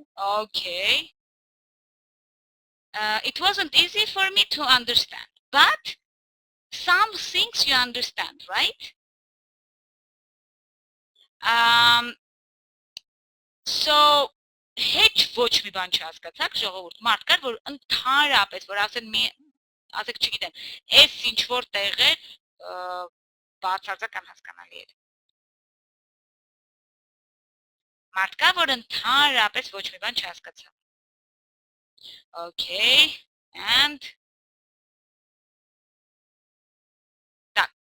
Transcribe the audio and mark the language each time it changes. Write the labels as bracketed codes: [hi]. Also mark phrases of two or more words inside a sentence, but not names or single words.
[en] Okay. It wasn't easy for me to understand, but some things you understand, right? [hy] So, Heç ոչ մի բան չհասկացաք, ժողովուրդ, մարդ կար, որ ընդհանրապես, որ ասեն ասեք չգիտեմ, այս ինչ որ տեղ էր բացարձակ անհասկանալի էր։ Մարդ կա, որ ընդհանրապես ոչ մի բան չհասկացավ։ [en] Okay, and [hy] так.